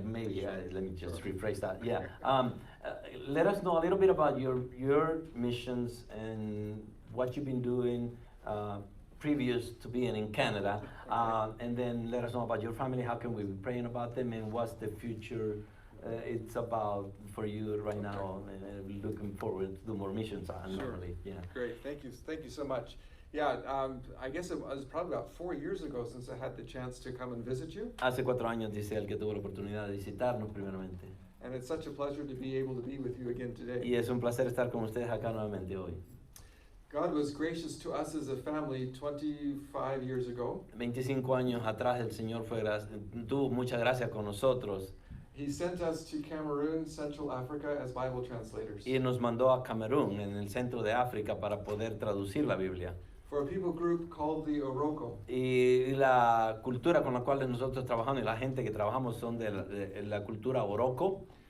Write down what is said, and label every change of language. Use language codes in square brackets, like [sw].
[en] Maybe let me just rephrase that. Yeah. Let us know a little bit about your missions and what you've been doing previous to being in Canada, and then let us know about your family. How can we be praying about them, and what's the future it's about for you right now? And looking forward to do more missions. Normally, yeah. Great, thank you so much. Yeah, I guess it was probably about 4 years ago since I had the chance to come and visit you. [es] Hace 4 años dice él que tuvo la oportunidad de visitarnos primeramente. [en] And it's such a pleasure to be able to be with you again today. [es] Y es un placer estar con ustedes acá nuevamente hoy. [en] God was gracious to us as a family 25 years ago. [es] 25 años atrás el Señor tuvo mucha gracia con nosotros. [en] He sent us to Cameroon, Central Africa as Bible translators. [es] Y nos mandó a Camerún, en el centro de África, para poder traducir la Biblia. [en] For a people group called the Oroko. [es] Y la cultura con la cual nosotros trabajamos y la gente que trabajamos son de la cultura Oroko.